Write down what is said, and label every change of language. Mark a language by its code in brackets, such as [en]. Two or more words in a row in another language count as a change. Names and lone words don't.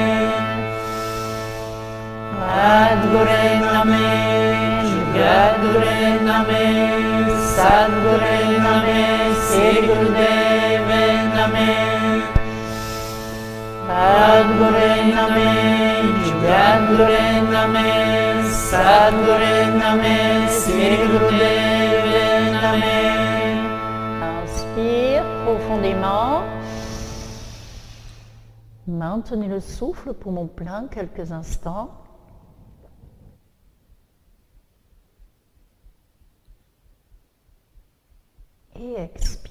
[sa] सद्गुरु नमः जगद्गुरु नमः सद्गुरु नमः श्री गुरुदेव नमः. सद्गुरु नमः जगद्गुरु नमः सद्गुरु नमः श्री गुरुदेव नमः. [fr] Inspire profondément. Maintenez le souffle, poumon plein, quelques instants. Et expire.